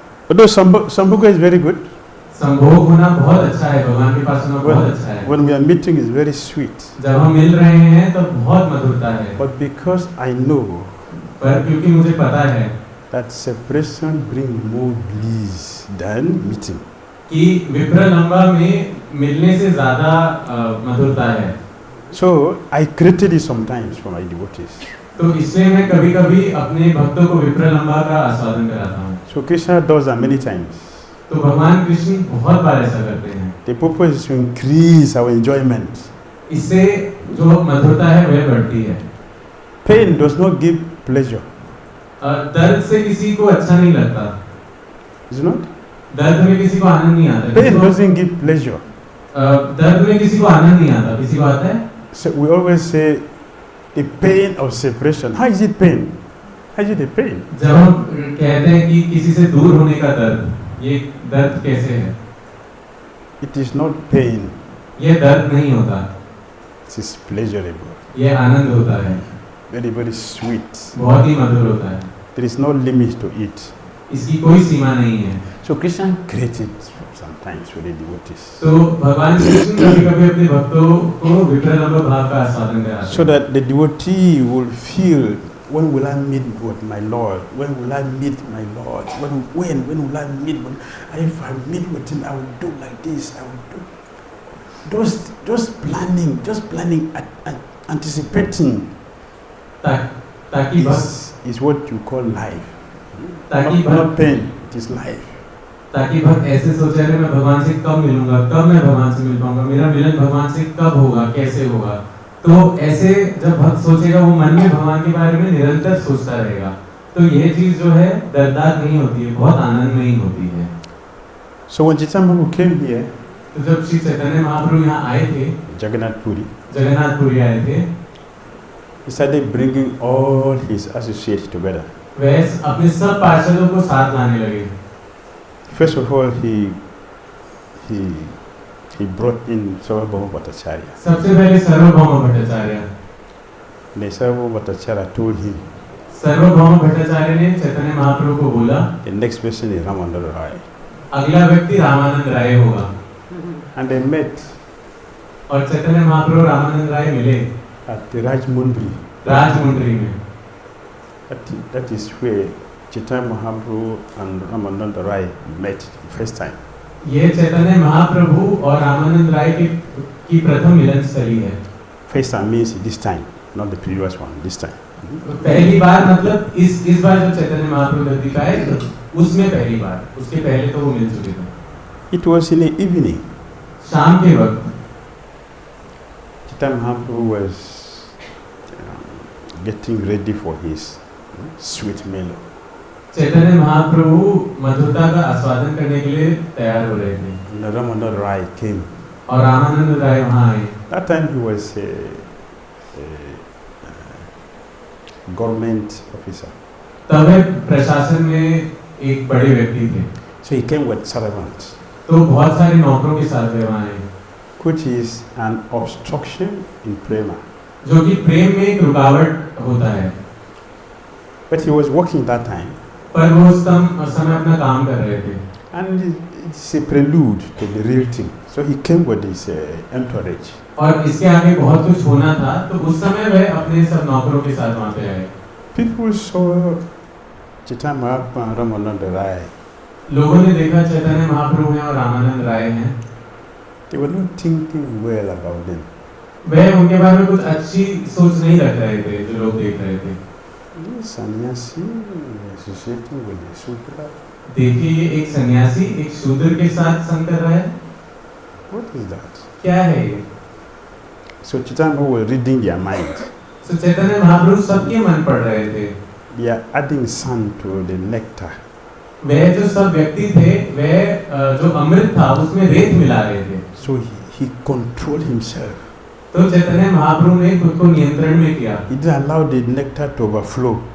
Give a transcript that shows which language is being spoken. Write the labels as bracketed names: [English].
[English] although Sambhoga is very good, [Hindi] संभोग होना बहुत अच्छा है, भगवान के पास होना बहुत अच्छा है। [English] when we are meeting is very sweet. [Hindi] जब हम मिल रहे हैं तो बहुत मधुरता है। [English] But because I know [Hindi] पर क्योंकि मुझे पता है [English] that separation brings more bliss than meeting. [Hindi] कि विप्रलंबा में मिलने से ज्यादा मधुरता है। [English] So I created it sometimes for my devotees. [Hindi] तो इसलिए मैं कभी-कभी अपने भक्तों को विप्रलंबा का आस्वादन कराता हूँ। [English] So Krishna does that many times. [Hindi] तो भगवान कृष्ण बहुत बार ऐसा करते हैं। [English] The purpose is to increase our enjoyment. [Hindi] इससे जो मधुरता है वह बढ़ती है। [English] Pain does not give pleasure. [Hindi] दर्द से किसी को अच्छा नहीं लगता। [English] Is it not? [Hindi] दर्द में किसी को आनंद नहीं आता। [English] Pain doesn't give pleasure. [Hindi] दर्द में किसी को आनंद नहीं आता, किसी को आता है? [English] So we always say the pain of separation. How is it pain? How is it a pain? [Hindi] जब हम कहते हैं कि किसी से दूर होने का दर्द, ये दर्द कैसे है? [English] It is not pain. [Hindi] ये दर्द नहीं होता। [English] It is pleasurable. [Hindi] ये आनंद होता है। [English] Very, very sweet. [Hindi] बहुत ही मधुर होता है। [English] There is no limit to it. [Hindi] इसकी कोई सीमा नहीं है। [English] So Krishna created sometimes for the devotees. [Hindi] तो भगवान कृष्ण कभी-कभी अपने भक्तों को विप्रलंब भाव का आस्वादन कराते हैं। [English] So that the devotee will feel, when will I meet with my Lord? When will I meet my Lord? When will I meet? If I meet with him, I will do like this. I will do. Just planning, anticipating. [Hindi] ताकि [English] is what you call life. [Hindi] ताकि [English] not pain, it is life. [Hindi] ताकि भक्त ऐसे सोचे रहे मैं भगवान से कब मिलूंगा, कब मैं भगवान से मिल पाऊंगा, मेरा मिलन भगवान से कब होगा, कैसे होगा। तो ऐसे जब भक्त सोचेगा वो मन में भगवान के बारे में निरंतर सोचता रहेगा। तो ये चीज जो है दर्दनाक नहीं होती है, बहुत आनंदमयी होती है। [English] So when Chaitanya Mahaprabhu came here, [Hindi] तो जब श्री चैतन्य महाप्रभु यहाँ आए थे, जगन्नाथपुरी आए थे, [English] he started bringing all his associates together. [Hindi] वह अपने सब पार्षदों को साथ लाने लगे। [English] First of all, he brought in Sarvabhauma Bhattacharya. [Hindi] सबसे पहले सार्वभौम Bhattacharya. [English] And Sarvabhauma Bhattacharya told him, [Hindi] सार्वभौम भट्टाचार्य ने चैतन्य महाप्रभु को बोला, [English] the next person is Ramananda Raya. [Hindi] अगला व्यक्ति रामानंद राय होगा। [English] And they met [Hindi] और चैतन्य महाप्रभु रामानंद राय मिले [English] at the [Hindi] राजमुंड्री में। [English] That is where Chaitanya Mahaprabhu and Ramananda Raya met the first time. [Hindi] ये चैतन्य महाप्रभु और रामानंद राय की प्रथम मिलन स्थली है। [English] First time means this time, not the previous one. This time. [Hindi] पहली बार मतलब इस बार जो चैतन्य महाप्रभु धरती का है उसमें पहली बार, उसके पहले तो वो मिल चुके थे। [English] It was in the evening. [Hindi] शाम के वक्त [English] Chaitanya Mahaprabhu was getting ready for his sweet meal. [Hindi] Chaitanya Mahaprabhu मधुरता का आस्वादन करने के लिए तैयार हो रहे थे। [English] And Ramananda Raya came. [Hindi] और रामानंद राय वहाँ आए। [English] That time he was a government officer. [Hindi] तब वे प्रशासन में एक बड़े व्यक्ति थे। [English] So he came with servants. [Hindi] तो बहुत सारे नौकरों के साथ वे वहाँ आए। [English] Which is an obstruction in prema. [Hindi] जो कि प्रेम में एक रुकावट होता है। [English] But he was working that time. [Hindi] पर वो उस समय अपना काम कर रहे थे। [English] And it's a prelude to the real thing. So he came with his entourage. [Hindi] और इसके आगे बहुत कुछ होना था, तो उस समय वह अपने सब नौकरों के साथ वहाँ पे आए। [English] People saw Chaitanya Mahaprabhu and Ramananda Raya. [Hindi] लोगों ने देखा चैतन्य महाप्रभु हैं और रामानंद राय हैं। [English] They were not thinking well about them. [Hindi] वह उनके बारे में कुछ अच्छी सोच नहीं रख रहे थे, जो लोग देख रहे थे। [English] Sannyasi associating with the Sudra. [Hindi] देखिए ये एक सन्यासी एक शूद्र के साथ संग कर रहा है। [English] What is that? [Hindi] क्या है ये? [English] So Chaitanya Mahaprabhu was reading their mind. [Hindi] तो चैतन्य महाप्रभु सबके मन पढ़ रहे थे। [English] They are adding sand to the nectar. [Hindi] वह जो सब व्यक्ति थे, वह जो अमृत था उसमें रेत मिला रहे थे। [English] So he controlled himself. [Hindi] तो चैतन्य महाप्रभु ने खुद को नियंत्रण में किया. [English] He didn't allow the nectar to overflow.